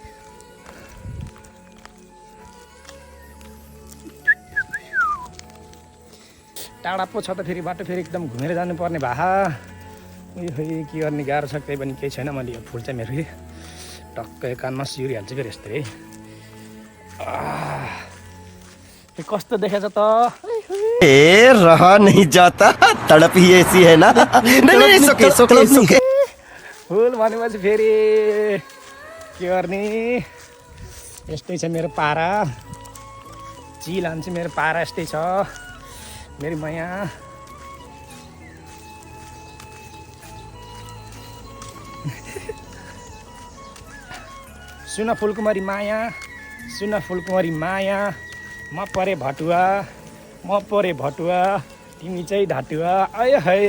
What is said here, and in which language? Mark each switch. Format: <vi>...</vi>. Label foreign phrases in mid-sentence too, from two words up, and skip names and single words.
<ne>टाढा पो छ त फेरि बाटो फेरि एकदम घुमेर जानुपर्ने भा है के गर्ने गाह्रो छ त्यही पनि केही छैन मैले यो फुल चाहिँ मेरो फेरि टक्कै कानमा सिउरिहाल्छ फेरि यस्तै है कस्तो देखेछ त</ne> <hi>रहा नहीं जाता तड़प ही ऐसी है ना नहीं सुके</hi> <ne>फुल भनेपछि फेरि के गर्ने यस्तै छ मेरो पारा चिल हान्छ मेरो पारा यस्तै छ मेरो माया सुना फुलकुमारी माया म परे भटुवा तिमी चाहिँ ढाटुवा है</ne>